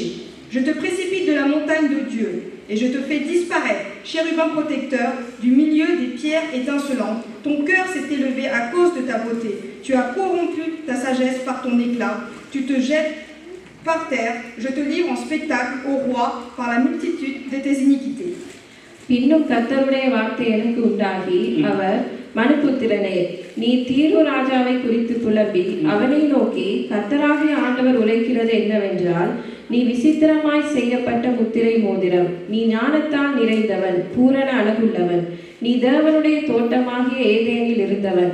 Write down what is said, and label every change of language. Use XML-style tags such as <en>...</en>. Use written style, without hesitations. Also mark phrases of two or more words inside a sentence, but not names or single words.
<fr>Je te précipite de la montagne de Dieu, et je te fais disparaître, chérubin protecteur, du milieu des pierres étincelantes. Ton cœur s'est élevé à cause de ta beauté. Tu as corrompu ta sagesse par ton éclat. Tu te jettes par terre. Je te livre en spectacle au roi par la multitude de tes iniquités.</fr> <ta>பின்னும் கர்த்தருடைய வார்த்தை எனக்கு உண்டாகி, அவர் மனுபுத்திரனே, நீ தீரு ராஜாவை குறித்து புலம்பி அவனை நோக்கி, கர்த்தராகிய ஆண்டவர் உரைக்கிறது என்னவென்றால், நீ விசித்திரமாய் செய்யப்பட்ட முத்திரை மோதிரம், நீ ஞானத்தால் நிறைந்தவன், பூரண அழகுள்ளவன், நீ தேவனுடைய தோட்டமாகிய ஏதேனில் இருந்தவன்.</ta>